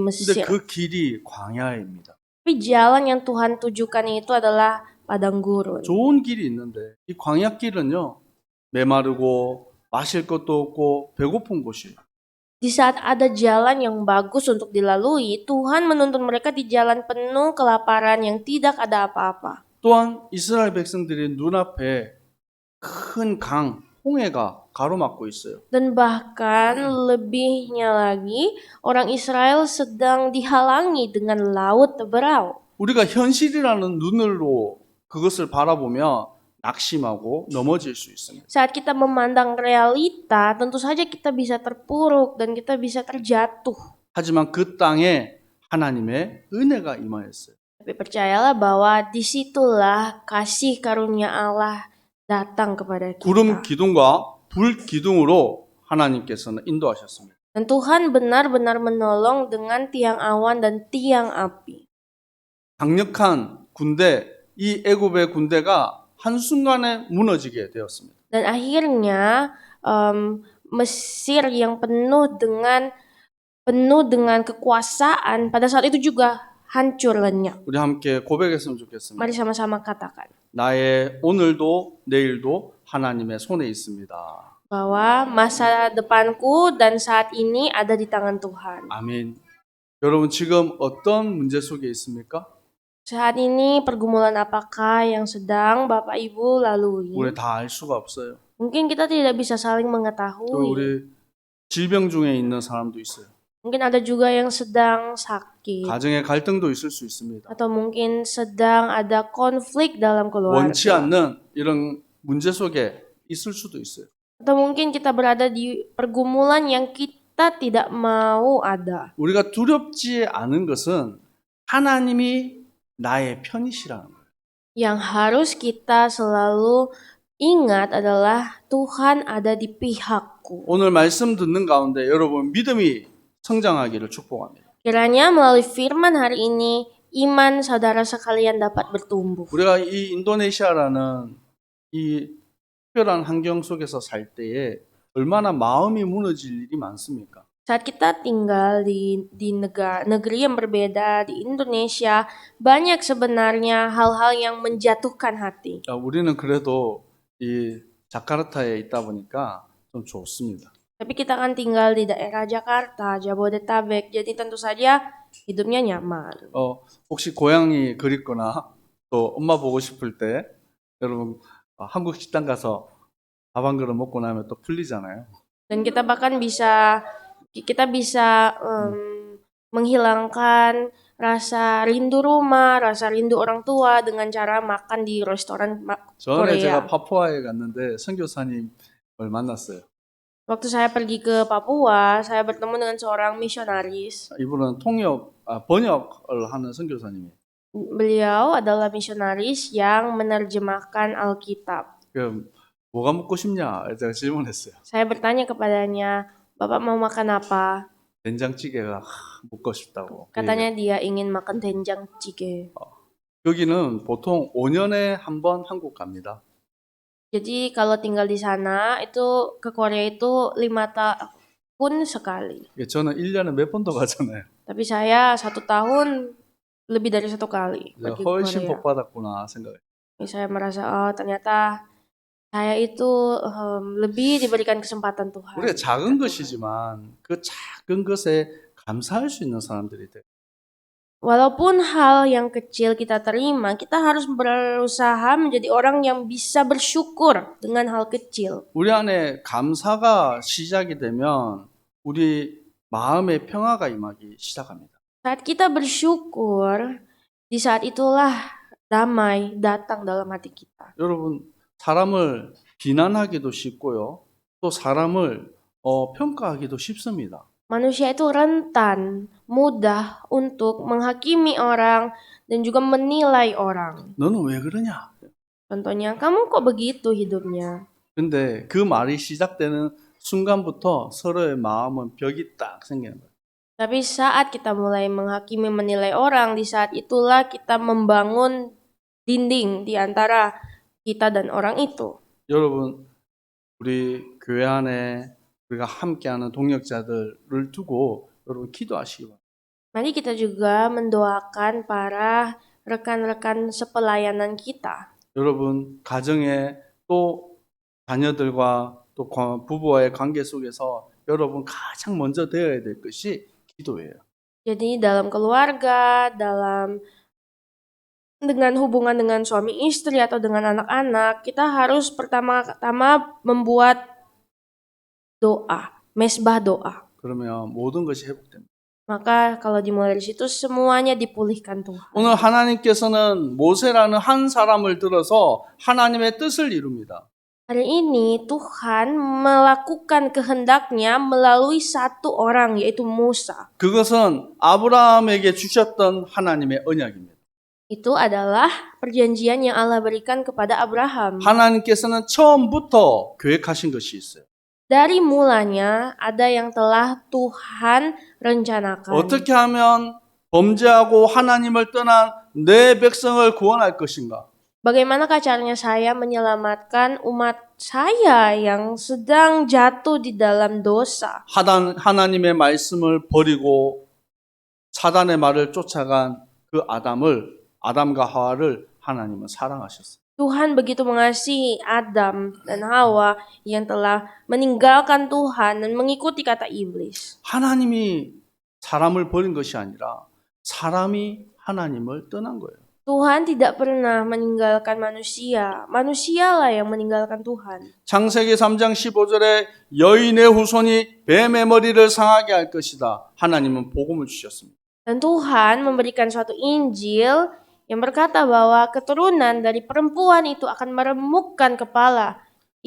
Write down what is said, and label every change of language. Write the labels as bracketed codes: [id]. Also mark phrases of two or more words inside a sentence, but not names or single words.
[ko] 근데 Mesir. 그 길이 광야입니다. [id] Tapi jalan yang Tuhan tujukan itu adalah padang gurun. [ko] 좋은 길이 있는데 이 광야길은요 메마르고 마실 것도 없고 배고픈 곳이에요. [id] Di saat ada jalan yang bagus untuk dilalui, Tuhan menuntun mereka di jalan penuh kelaparan yang tidak ada apa-apa. [ko] 또한 이스라엘 백성들의 눈앞에 큰 강, 홍해가 가로막고 있어요. [id] Dan bahkan lebihnya lagi, orang Israel sedang dihalangi dengan laut berau. [ko] 우리가 현실이라는 눈으로 그것을 바라보면 낙심하고 넘어질 수 있습니다. [id] Saat kita memandang realita, tentu saja kita bisa terpuruk dan kita bisa terjatuh. [ko] 하지만 그 땅에 하나님의 은혜가 임하였어요. [id] Tapi percayalah bahwa disitulah kasih karunia Allah datang kepada [ko] 구름 [id] kita. [ko] 기둥과 불 기둥으로 하나님께서는 인도하셨습니다. [id] Dan Tuhan benar-benar menolong dengan tiang awan dan tiang api. [ko] 강력한 군대, 이 애굽의 군대가 한순간에 무너지게 되었습니다. [id] Dan akhirnya Mesir yang penuh dengan kekuasaan pada saat itu juga hancur lenyap. [ko] 우리 함께 고백했으면 좋겠습니다. [id] Mari sama-sama katakan [ko] 나의 오늘도 내일도 하나님의 손에 있습니다. [id] bahwa masa depanku dan saat ini ada di tangan Tuhan. [ko] 아멘. 여러분 지금 어떤 문제 속에 있습니까? [id] Saat ini pergumulan apakah yang sedang Bapak Ibu lalui? [ko] 우리 다 알 수가 없어요. [id] Mungkin kita tidak bisa saling [ko] 또 [id] mengetahui. [ko] 우리 질병 중에 있는 사람도 있어요. [id] Mungkin ada juga yang sedang sakit. [ko] 가정의 갈등도 있을 수 있습니다. [id] Atau mungkin sedang ada konflik dalam [ko] 원치 [id] keluarga. [ko] 않는 이런 문제 속에 있을 수도 있어요. [id] Atau mungkin kita berada di pergumulan yang kita tidak mau ada. [ko] 우리가 두렵지 않은 것은 하나님이 나의 편이시라는 거예요. [id] Yang harus kita selalu ingat adalah Tuhan ada di pihakku. [ko] 오늘 말씀 듣는 가운데 여러분 믿음이 성장하기를 축복합니다. [id] Kiranya melalui firman hari ini, iman saudara sekalian dapat bertumbuh. [ko] 우리가 이 인도네시아라는 이 특별한 환경 속에서 살 때에 얼마나 마음이 무너질 일이 많습니까? [id] Saat kita tinggal di negeri yang berbeda di Indonesia, banyak sebenarnya hal-hal yang menjatuhkan hati. [ko] 우리는 그래도 이 자카르타에 있다 보니까 좀 좋습니다. [id] Tapi kita kan tinggal di daerah Jakarta, Jabodetabek, jadi tentu saja hidupnya nyaman. [ko] 혹시 고양이 그립거나 또 엄마 보고 싶을 때 여러분 한국 식당 가서 밥 한 그릇 먹고 나면 또 풀리잖아요. [id] Dan kita bahkan bisa menghilangkan rasa rindu rumah, rasa rindu orang tua dengan cara makan di restoran [ko] 전에 제가 [id] Korea. [ko] 파푸아에 갔는데 선교사님을 만났어요. [id] Waktu saya pergi ke Papua, saya bertemu dengan seorang misionaris. [ko] 이분은 번역을 하는 선교사님이에요. [id] Beliau adalah misionaris yang menerjemahkan Alkitab. [ko] 뭐가 먹고 싶냐? 제가 질문했어요. [id] Saya bertanya kepadanya, Bapak mau makan apa? [ko] 된장찌개가 먹고 싶다고. [id] Katanya dia ingin makan doenjang jjigae. [ko] 여기는 보통 5년에 한 번 한국 갑니다. [id] Jadi kalau tinggal di sana itu ke Korea itu 5 tahun sekali. [ko] 저는 1년에 몇 번도 가잖아요. [id] Tapi saya 1 tahun lebih dari 1 kali pergi ke [ko] 훨씬 [id] Korea. [ko] 복 받았구나 생각해요. [id] Saya merasa ternyata saya itu lebih diberikan kesempatan Tuhan. [ko] 우리가 작은 것이지만 그 작은 것에 감사할 수 있는 사람들이 돼요. [id] Walaupun hal yang kecil kita terima, kita harus berusaha menjadi orang yang bisa bersyukur dengan hal kecil. [ko] 우리 안에 감사가 시작이 되면 우리 마음의 평화가 임하기 시작합니다. [id] Saat kita bersyukur, di saat itulah damai datang dalam hati kita. [ko] 여러분, 사람을 비난하기도 쉽고요. 또 사람을 평가하기도 쉽습니다. [id] Manusia itu rentan, mudah untuk menghakimi orang dan juga menilai orang. [ko] 너는 왜 그러냐? [id] Contohnya, kamu kok begitu hidupnya? [ko] 근데 그 말이 시작되는 순간부터 서로의 마음은 벽이 딱 생기는 거예요. [id] Tapi saat kita mulai menghakimi, menilai orang, di saat itulah kita membangun dinding di antara kita dan orang itu. [ko] 여러분, 우리 교회 안에 우리가 함께하는 동역자들을 두고 여러분 기도하시기 바랍니다. [id] Mari kita juga mendoakan para rekan-rekan sepelayanan kita. [ko] 여러분 가정에 또 자녀들과 또 부부와의 관계 속에서 여러분 가장 먼저 되어야 될 것이 기도예요. [id] Jadi dalam keluarga, dengan hubungan dengan suami istri atau dengan anak-anak, kita harus pertama-tama membuat doa, mesbah doa. [ko] 그러면 모든 것이 회복됩니다. [id] Maka kalau dimulai dari situ semuanya dipulihkan Tuhan. [ko] 오늘 하나님께서는 모세라는 한 사람을 들어서 하나님의 뜻을 이룹니다. [id] Hari ini Tuhan melakukan kehendaknya melalui satu orang yaitu Musa. [ko] 그것은 아브라함에게 주셨던 하나님의 언약입니다. [id] Itu adalah perjanjian yang Allah berikan kepada Abraham. [ko] 하나님께서는 처음부터 계획하신 것이 있어요. [id] Dari mulanya ada yang telah Tuhan rencanakan. [ko] 어떻게 하면 범죄하고 하나님을 떠난 내 백성을 구원할 것인가? [id] Bagaimanakah caranya saya menyelamatkan umat saya yang sedang jatuh di dalam dosa? [ko] 하나님의 말씀을 버리고 사단의 말을 쫓아간 그 아담과 하와를 하나님은 사랑하셨어요. [id] Tuhan begitu mengasihi Adam dan Hawa yang telah meninggalkan Tuhan dan mengikuti kata iblis. [ko] 하나님이 사람을 버린 것이 아니라 사람이 하나님을 떠난 거예요. [id] Tuhan tidak pernah meninggalkan manusia. Manusialah yang meninggalkan Tuhan. [ko] 창세기 3장 15절에 여인의 후손이 뱀의 머리를 상하게 할 것이다. 하나님은 복음을 주셨습니다. [id] Dan Tuhan memberikan suatu Injil yang berkata bahwa keturunan dari perempuan itu akan meremukkan kepala [ko] 그